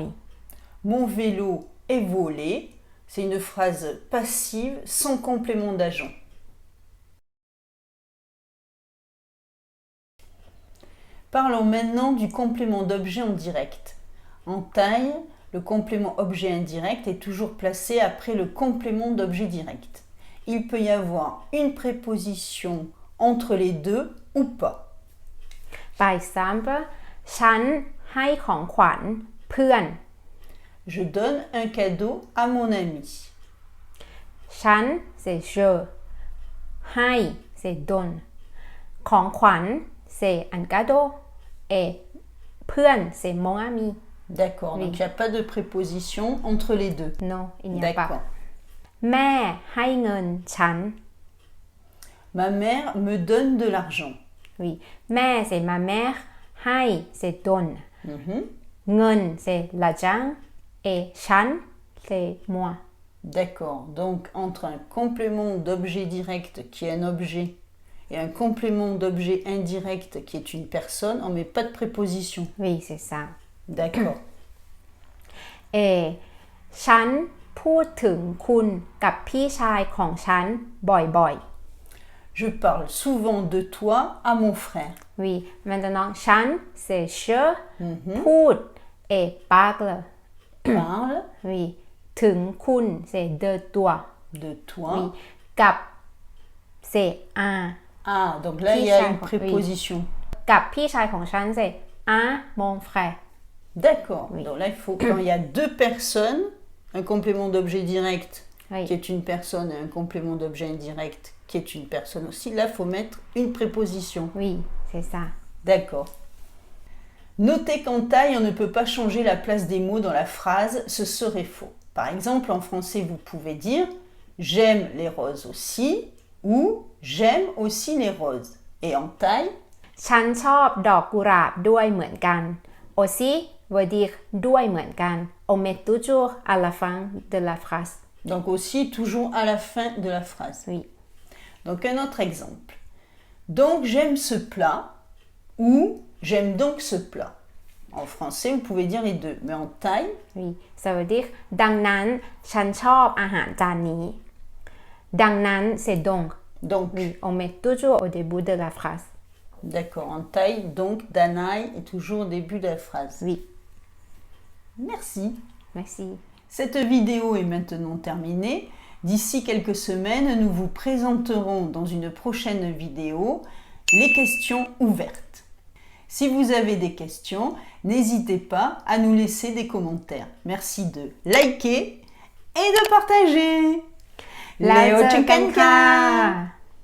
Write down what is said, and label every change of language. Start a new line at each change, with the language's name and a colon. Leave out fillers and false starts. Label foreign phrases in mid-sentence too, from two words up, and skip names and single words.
French: Mon vélo est volé, c'est une phrase passive sans complément d'agent. Parlons maintenant du complément d'objet en direct. En taille, le complément objet indirect est toujours placé après le complément d'objet direct. Il peut y avoir une préposition entre les deux ou pas. Par exemple
Thai: ฉันให้ของขวัญเพื่อน
French: Je donne un cadeau à mon ami. ฉัน c'est je ให้ c'est donne ของขวัญ c'est un cadeau et เพื่อน c'est mon ami. D'accord, Oui. donc il n'y a pas de préposition entre les deux. Non, il n'y a D'accord. pas.
Thai: แม่ให้เงินฉัน
French: Ma mère me donne de l'argent. Oui. แม่ c'est ma mère ให้ c'est donne Mhm. เงิน c'est l'argent et ฉัน c'est moi. D'accord, donc entre un complément d'objet direct qui est un objet et un complément d'objet indirect qui est une personne, on ne met pas de préposition. Oui, c'est ça. D'accord.
Thai: ฉันพูดถึงคุณกับพี่ชายของฉันบ่อย
French: Je parle souvent de toi à mon frère. ๆ Oui, maintenant ฉัน c'est je พูด et parle Parle Oui,
Thai: ถึงคุณ
French: c'est de toi de toi. Oui, กับ c'est un Ah, donc là il y a une Oui. préposition.
Thai: กับพี่ชายของฉัน
French: c'est un mon frère D'accord. Oui. Donc là il faut quand il y a deux personnes, un complément d'objet direct Oui. qui est une personne et un complément d'objet indirect qui est une personne aussi, là il faut mettre une préposition. Oui, c'est ça. D'accord. Notez qu'en taille, on ne peut pas changer la place des mots dans la phrase, ce serait faux. Par exemple, en français, vous pouvez dire « j'aime les roses aussi » ou « j'aime aussi les roses ». Et en taille,
Thai: ฉันชอบดอกกุหลาบด้วยเหมือนกัน
French: aussi veut dire
Thai: ด้วยเหมือนกัน
French: on met toujours à la fin de la phrase donc aussi toujours à la fin de la phrase. Oui. Donc un autre exemple. Donc j'aime ce plat ou j'aime donc ce plat. En français, vous pouvez dire les deux, mais en taille, Oui, ça veut dire
Thai: ดังนั้นฉันชอบอาหารจานนี้ ดังนั้น
French: c'est donc donc, oui, on met toujours au début de la phrase d'accord, en taille, donc Danaï est toujours au début de la phrase. Oui, Merci. merci. Cette vidéo est maintenant terminée. D'ici quelques semaines, nous vous présenterons dans une prochaine vidéo les questions ouvertes. Si vous avez des questions, n'hésitez pas à nous laisser des commentaires. Merci de liker et de partager.
Thai: แล้ว Leo เจอกัน Chenkanka ค่ะ